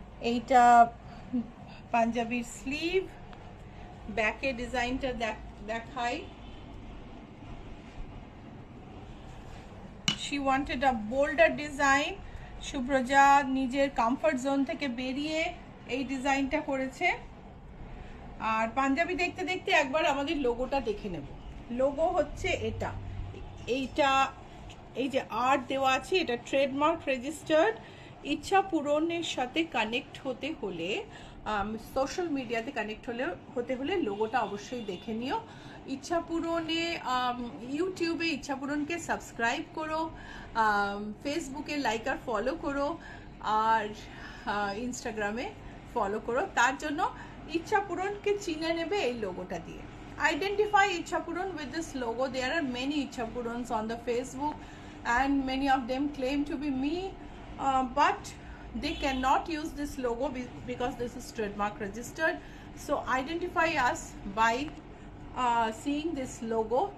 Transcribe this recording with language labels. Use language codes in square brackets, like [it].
[bn] এইটা পাঞ্জাবির স্লিভ, ব্যাকে ডিজাইনটা দেখাই। [en] She wanted a bolder design. [bn] শুভ্রজা নিজের কমফর্ট জোন থেকে বেরিয়ে এই ডিজাইনটা করেছে। আর পাঞ্জাবি দেখতে দেখতে একবার আমাদের লোগোটা দেখে নেব। লোগো হচ্ছে এইটা এই যে আর্ট দেওয়া আছে, এটা ট্রেডমার্ক রেজিস্টার্ড। ইচ্ছা পূরণের সাথে কানেক্ট হতে হলে, সোশ্যাল মিডিয়াতে কানেক্ট হতে হলে লোগোটা অবশ্যই দেখে নিও। ইচ্ছা পূরণে ইউটিউবে ইচ্ছা পূরণকে সাবস্ক্রাইব করো, ফেসবুকে লাইক আর ফলো করো, আর ইনস্টাগ্রামে ফলো করো। তার জন্য ইচ্ছা পূরণকে চিনে নেবে এই লোগোটা দিয়ে। [en] Identify Ichha Puran with this logo. There are many Ichha Purans on the Facebook, and many of them claim to be me, but they cannot use this logo because this is trademark registered. So identify us by seeing this logo.